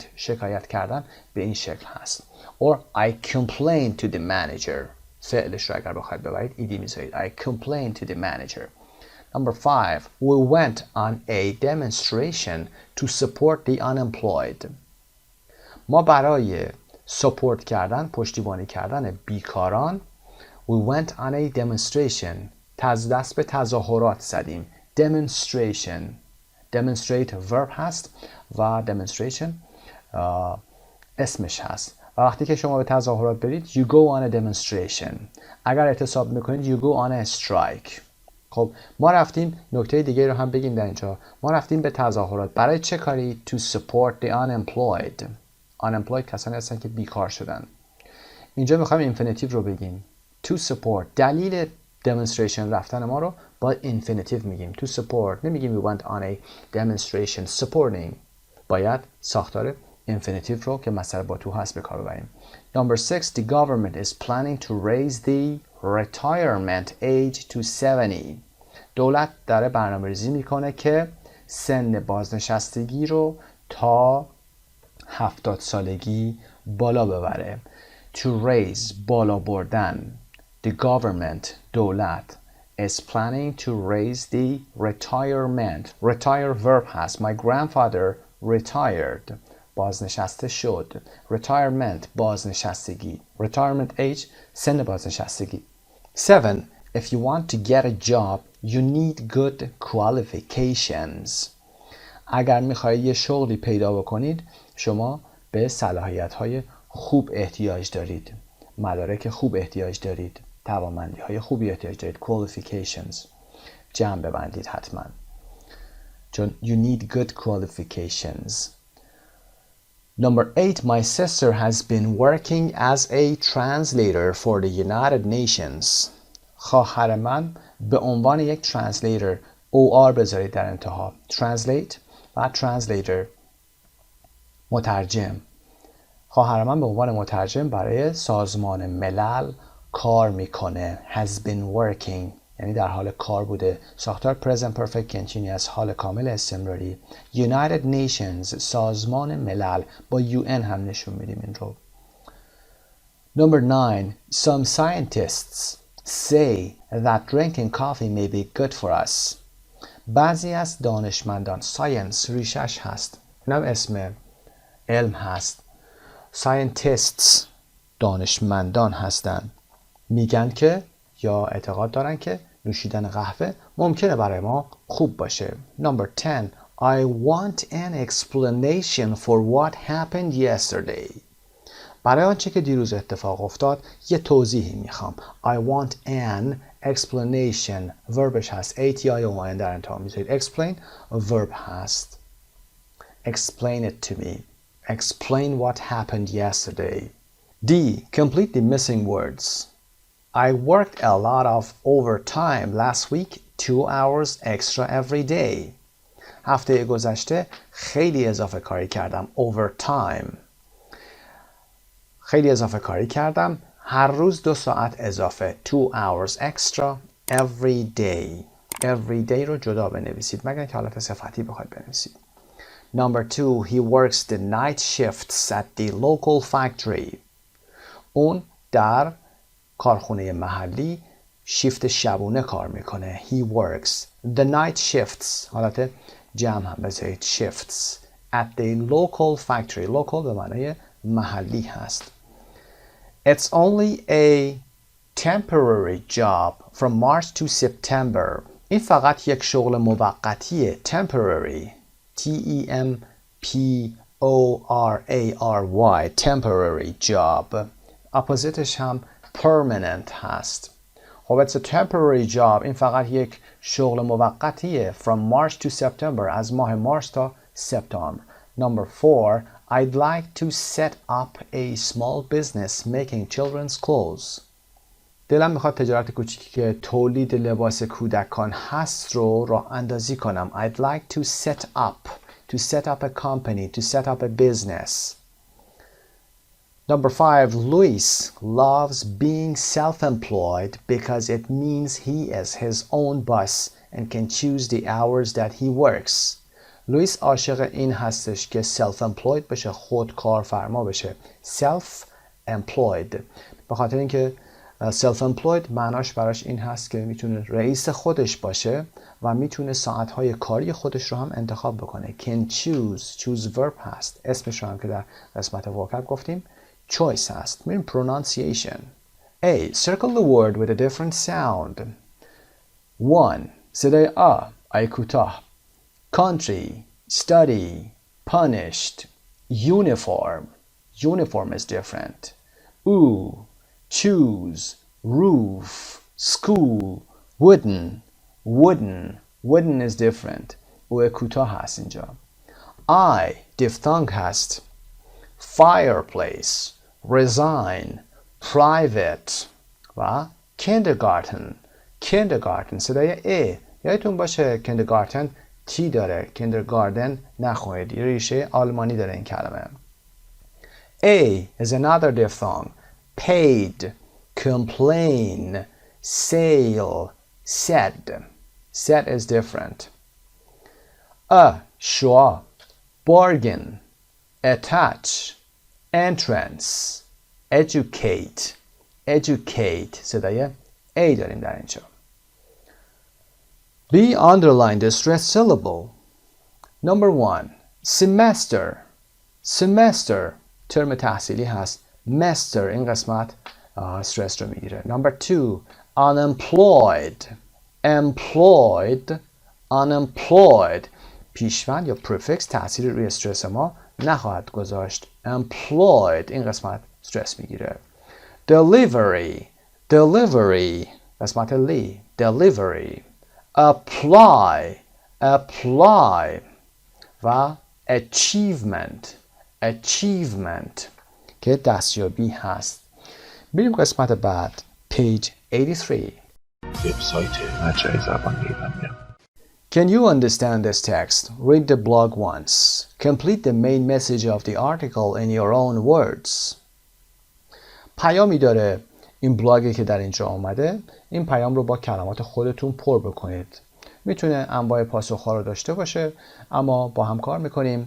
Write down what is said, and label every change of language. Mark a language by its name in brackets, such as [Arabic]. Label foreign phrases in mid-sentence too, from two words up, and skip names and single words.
[Persian] شکایت کردن به این شکل هست. [English] Or I complained to the manager. [Persian] فعلش رو اگر بخواید ببرید ایدی میذارید. [English] I complained to the manager. Number 5, we went on a demonstration to support the unemployed. [Persian] ما برای support کردن، پشتیبانی کردن بیکاران [English] we went on a demonstration. [Persian] دست به تظاهرات زدیم. demonstration. demonstrate verb هست و demonstration اسمش هست. و وقتی که شما به تظاهرات برید [English] you go on a demonstration. [Persian] اگر اعتصاب میکنید [English] you go on a strike. [Persian] خب ما رفتیم، نکته دیگه رو هم بگیم در اینجا، ما رفتیم به تظاهرات برای چه کاری؟ [English] to support the unemployed. [Persian] unemployed کسانی هستن که بیکار شدن. اینجا میخوایم infinitive رو بگیم [English] to support. [Persian] دلیل demonstration رفتن ما رو با infinitive میگیم [English] to support. نمیگیم we went on a demonstration supporting. [Persian] باید ساختار infinitive رو که مصدر با تو هست به کار ببریم. [English] Number 6, the government is planning to raise the retirement age to 70. [Persian] دولت داره برنامه‌ریزی میکنه که سن بازنشستگی رو تا 70 سالگی بالا ببره. [English] To raise [Persian] بالا بردن. [English] The government دولت is planning to raise the retirement. Retire verb هست. My grandfather retired. [Persian] بازنشسته شد. retirement بازنشستگی. [English] retirement age [Persian] سن بازنشستگی. 7. [English] If you want to get a job, you need good qualifications. [Persian] اگر میخواهید یه شغلی پیدا بکنید شما به صلاحیت‌های خوب احتیاج دارید. مدارک خوب احتیاج دارید. توانمندی‌های خوبی احتیاج دارید. qualifications جمع ببندید حتما چون [English] you need good qualifications. Number 8. My sister has been working as a translator for the United Nations. [Persian] خواهر من به عنوان یک [English] translator OR [Persian] بذارید در انتها. translate و translator مترجم. خواهر من به عنوان مترجم برای سازمان ملل کار میکنه. [English] has been working [Persian] یعنی در حال کار بوده. ساختار [English] present perfect continuous [Persian] حال کامل استمراری. [English] United Nations [Persian] سازمان ملل با UN هم نشون میدیم این رو. [English] Number 9. Some scientists say that drinking coffee may be good for us. [Persian] بعضی از دانشمندان science ریشش هست. اینم اسم علم هست. scientists دانشمندان هستند. میگن که یا اعتقاد دارن که نوشیدن قهوه ممکنه برای ما خوب باشه. [English] Number 10. I want an explanation for what happened yesterday. [Persian] برای آنچه که دیروز اتفاق افتاد یه توضیحی میخوام. [English] I want an explanation verbش هست. [Persian] ATI در انتها میذارید. [English] explain verb [Persian] هست. [English] Explain it to me. Explain what happened yesterday. D. Complete the missing words. I worked a lot of overtime last week, 2 hours extra every day. [Persian] هفته گذشته خیلی اضافه کاری کردم. Overtime. خیلی اضافه کاری کردم. هر روز 2 ساعت اضافه. [English] 2 hours extra every day. Every day [Persian] رو جدا بنویسید مگر که حالت صفتی بخواید بنویسید. [English] Number 2. He works the night shifts at the local factory. [Persian] اون در کارخونه محلی شیفت شبونه کار میکنه. [English] He works the night shifts [Persian] حالت جمع هم بذارید. [English] shifts at the local factory. [Persian] local به معنای محلی هست. [English] It's only a temporary job from March to September. [Persian] این فقط یک شغل موقتیه. [English] temporary T-E-M-P-O-R-A-R-Y temporary job. [Persian] اپوزیتش هم permanent هست. [English] خب it's a temporary job. [Persian] این فقط یک شغل موقتیه. [English] From March to September. [Persian] از ماه مارس تا سپتامبر. [English] Number 4. I'd like to set up a small business making children's clothes. [Persian] دلم میخواد تجارت کوچیکی که تولید لباس کودکان هست رو راه اندازی کنم. [English] I'd like to set up. To set up a company. To set up a business. Number 5. Luis loves being self-employed because it means he is his own boss and can choose the hours that he works. [Persian] لوئیس عاشق این هستش که self-employed بشه. خود کارفرما بشه. self-employed به خاطر اینکه self-employed معناش براش این هست که میتونه رئیس خودش باشه و میتونه ساعتهای کاری خودش رو هم انتخاب بکنه. [English] can choose verb [Persian] هست. اسمش رو هم که در قسمت vocab گفتیم choice هست. میریم pronunciation. [English] A. Circle the word with a different sound. 1. [Persian] صدای آی کوتاه. [English] Country, study, punished, uniform. Uniform is different. Ooh, choose, roof, school, wooden. Wooden is different. [Persian] او کوتاه هست اینجا. [English] I. diphthong [Persian] هست. [English] Fireplace, resign, private [Persian] و kindergarten صدای یادتون باشه kindergarten تی داره. kindergarten نخونید. یه ریشه آلمانی داره این کلمه. [English] A is another diphthong. Paid, complain, sale, said. Said is different. Sure, bargain, attach, entrance, educate. [Persian] صدای A داریم در اینجا. [English] B. Underline the stressed syllable. Number 1. Semester. semester [Persian] ترم تحصیلی هست. master این قسمت استرس رو میگیره. [English] Number 2 unemployed unemployed [Persian] پیشوند یا prefix تأثیری روی استرس ما نخواهد گذاشت. employed این قسمت استرس میگیره. delivery قسمت لی delivery. apply و achievement که دستیابی هست. بریم قسمت بعد. page 83. وبسایت مجموعه زبان ایرانیان. [English] Can you understand this text? Read the blog once. Complete the main message of the article in your own words. [Persian] پیامی داره این بلاگی که در اینجا آمده. این پیام رو با کلمات خودتون پر بکنید. میتونه انواع پاسخ‌ها رو داشته باشه، اما با هم کار میکنیم.